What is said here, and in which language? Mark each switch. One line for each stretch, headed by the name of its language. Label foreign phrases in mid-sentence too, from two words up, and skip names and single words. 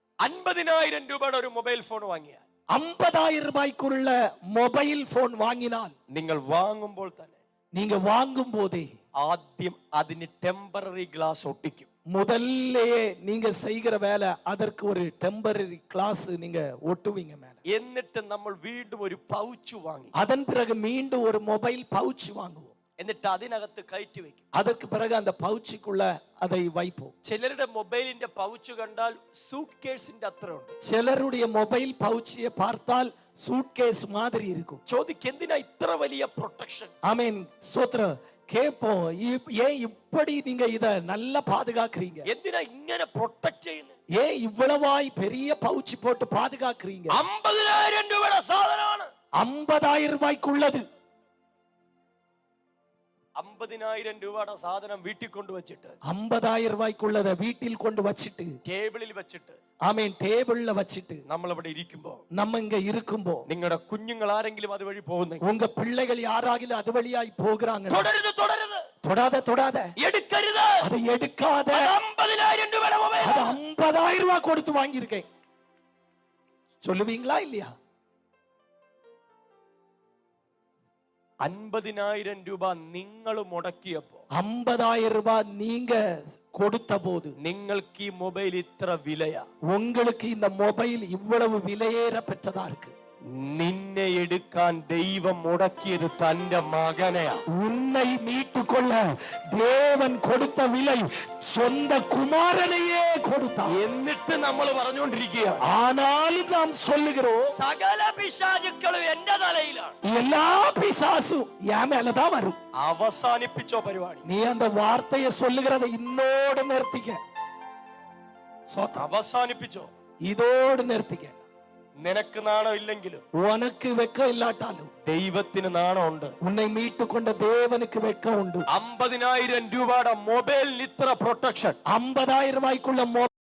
Malayalam: 50,000 രൂപയുടെ ഒരു മൊബൈൽ ഫോൺ വാങ്ങിയാൽ, 50,000 രൂപയ്ക്കുള്ള മൊബൈൽ ഫോൺ വാങ്ങിനാൽ, നിങ്ങൾ വാങ്ങുമ്പോൾ തന്നെ
Tamil: நீங்க வாங்கும் போதே
Malayalam: ആദ്യം അതിന് ടെമ്പററി ഗ്ലാസ് ഒട്ടിക്കും.
Tamil: முதல்லயே நீங்க செய்கிற வேலை அதற்கு ஒரு டெம்பரரி கிளாஸ் நீங்க ஒட்டுவீங்க மேல.
Malayalam: എന്നിട്ട് നമ്മൾ വീണ്ടും ഒരു പൗച്ച് വാങ്ങി,
Tamil: அதன் பிறகு மீண்டும் ஒரு மொபைல் பவுச் வாங்குவோம்.
Malayalam: എന്നിട്ട് അതിനകത്ത് കയറ്റി വെക്കും.
Tamil: அதற்கு பிறகு அந்த பவுச்சுக்குள்ள அதை வைப்போம்.
Malayalam: ചിലരുടെ മൊബൈലിന്റെ പൗച്ച് കണ്ടാൽ സൂട്ട് കേസിന്റെ അത്ര ഉണ്ട്.
Tamil: ചിലருடைய மொபைல் பவுச்சியை பார்த்தால் சூட்கேஸ் மாதிரி இருக்கும்.
Malayalam: ചോദിക്ക്, എന്തിനാ ഇത്ര വലിയ പ്രൊട്ടക്ഷൻ?
Tamil: ஆமென், ஸ்தோத்திரம். கேப்போம், ஏன் இப்படி நீங்க இத நல்லா பாதுகாக்கிறீங்க?
Malayalam: എന്തിനാ ഇങ്ങനെ പ്രൊട്ടക്ട് ചെയ്യുന്നത്?
Tamil: ஏன் இவ்வளவாய் பெரிய பவுச் போட்டு பாதுகாக்கிறீங்க?
Malayalam: 50,000 രൂപയുടെ സാധനമാണ്. 50,000 രൂപയ്ക്കുള്ളത്. 50,000 രൂപയുടെ സാധനം വീട്ടിൽ കൊണ്ടുവച്ചിട്ട്, 50,000 രൂപയ്ക്കുള്ളത് വീട്ടിൽ കൊണ്ട് വച്ചിട്ട്, ടേബിളിൽ വെച്ചിട്ട്, ആമേൻ, ടേബിളിൽ വച്ചിട്ട് നമ്മൾ ഇവിടെ ഇരിക്കുമ്പോ,
Tamil: நம்ம இங்க இருக்கும்போ,
Malayalam: നിങ്ങളുടെ കുഞ്ഞുങ്ങൾ ആരെങ്കിലും അതുവഴി പോകുന്നെങ്കിൽ,
Tamil: உங்க பிள்ளைகள் யாராகிலும் அது வழியாய் போகிறாங்க,
Malayalam: തുടരുത്, തുടരുത്,
Tamil: தொடாத தொடாத,
Malayalam: എടുക്കരുത്,
Tamil: அதை எடுக்காத.
Malayalam: 50,000 രൂപയുടെ മൊബൈൽ,
Tamil: அது 50,000 ரூபாய் கொடுத்து வாங்கி இருக்கேன் சொல்லுவீங்களா இல்லையா?
Malayalam: 50,000 രൂപ നിങ്ങൾ മുടക്കിയപ്പോ,
Tamil: 50,000 ரூபாய் நீங்க கொடுத்த போது,
Malayalam: നിങ്ങൾക്ക് ഈ മൊബൈൽ ഇത്ര വിലയാ,
Tamil: உங்களுக்கு இந்த மொபைல் இவ்வளவு விலையேற பெற்றதா இருக்கு.
Malayalam: നിന്നെ എടുക്കാൻ ദൈവം മുടക്കിയത് തന്റെ മകനെയാ.
Tamil: உன்னை மீட்டுக்கொள்ள தேவன் கொடுத்த விலை சொந்த குமாரனையே கொடுத்தார்.
Malayalam: എന്നിട്ട് നമ്മൾ പറഞ്ഞുകൊണ്ടിരിക്കുകയാണ്,
Tamil: ஆனாலும் நாம் சொல்லுகிறோம்,
Malayalam: സകല പിശാചുക്കളും എന്റെ തലയിലാണ്,
Tamil: எல்லா பிசாசும் என் மேலதான் வரும்.
Malayalam: അവസാനിപ്പിച്ചോ പരിപാടി.
Tamil: நீ அந்த வார்த்தையை சொல்லுகிறதை இன்னோடு நிறுத்திக்க.
Malayalam: അവസാനിപ്പിച്ചോ,
Tamil: இதோடு நிறுத்திக்க.
Malayalam: നിനക്ക് നാണം ഇല്ലെങ്കിലും
Tamil: உனக்கு வெக்கம் இல்லாட்டாலும்
Malayalam: ദൈവത്തിന് നാണമുണ്ട്.
Tamil: உன்னை மீட்டுக்கொண்ட தேவனுக்கு வெக்கம் உண்டு.
Malayalam: 50,000 രൂപയുടെ മൊബൈലിന് ഇത്ര പ്രൊട്ടക്ഷൻ.
Tamil: 50,000 ரூபாய்க்குள்ள